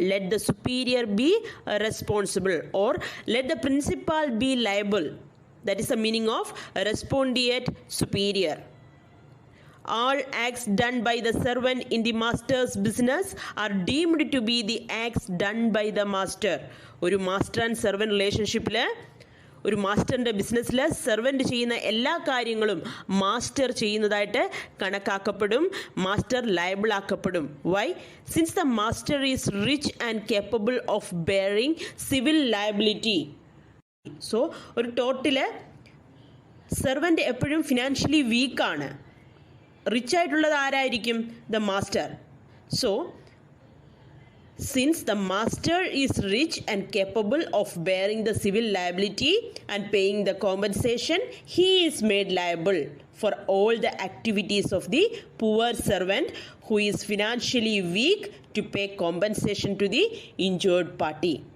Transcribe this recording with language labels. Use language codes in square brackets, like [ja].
[en] Let the superior be responsible, or let the principal be liable. That is the meaning of Respondeat Superior. All acts done by the servant in the master's business are deemed to be the acts done by the master. [ml] ഒരു master and servant റിലേഷൻഷിപ്പിൽ ഒരു മാസ്റ്ററിൻ്റെ ബിസിനസ്സിൽ servant ചെയ്യുന്ന എല്ലാ കാര്യങ്ങളും master ചെയ്യുന്നതായിട്ട് കണക്കാക്കപ്പെടും. Master liable ആക്കപ്പെടും. [en] Why? Since the master is rich and capable of bearing civil liability. [ml] So ഒരു ടോട്ടിൽ servant എപ്പോഴും ഫിനാൻഷ്യലി വീക്കാണ്. റിച്ച് ആയിട്ടുള്ളത് ആരായിരിക്കും? The master. [en] So since the master is rich and capable of bearing the civil liability and paying the compensation, he is made liable for all the activities of the poor servant who is financially weak to pay compensation to the injured party.